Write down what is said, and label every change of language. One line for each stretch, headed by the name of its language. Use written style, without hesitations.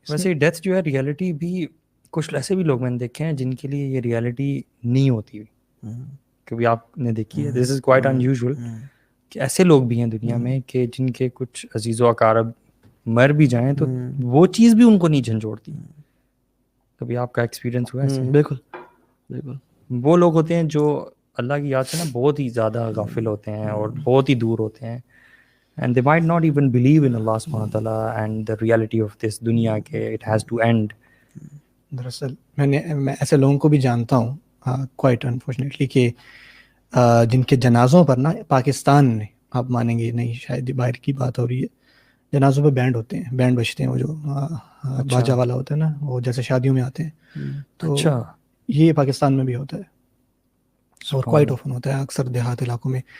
Urdu: ویسے ڈیتھ جو ہے ریئلٹی بھی, کچھ ایسے بھی لوگ میں نے دیکھے ہیں جن کے لیے یہ ریئلٹی نہیں ہوتی ہوئی, کبھی آپ نے دیکھی ہے,
English: this is quite unusual,
Urdu: کہ ایسے لوگ بھی ہیں دنیا میں کہ جن کے کچھ عزیز و اقارب مر بھی جائیں تو وہ چیز بھی ان کو نہیں جھنجھوڑتی. کبھی آپ کا ایکسپیرینس ہوا ہے؟ بالکل بالکل. وہ لوگ ہوتے ہیں جو اللہ کی یاد سے نا بہت ہی زیادہ غافل ہوتے ہیں اور بہت ہی دور ہوتے ہیں.
English: And they might not even believe in Allah subhanahu wa ta'ala and the reality of this دنیا کہ it has to end.
Urdu: دراصل میں ایسے لوگوں کو بھی جانتا ہوں
English: quite unfortunately
Urdu: کہ جن کے جنازوں پر نا پاکستان نے، آپ مانیں گے نہیں شاید باہر کی بات ہو رہی ہے، جنازوں پہ بینڈ ہوتے ہیں، بینڈ بجتے ہیں، وہ جو باجا والا ہوتا ہے نا، وہ جیسے شادیوں میں آتے ہیں، تو یہ پاکستان میں بھی ہوتا ہے اور
English: quite often
Urdu: ہوتا ہے اکثر دیہات علاقوں میں.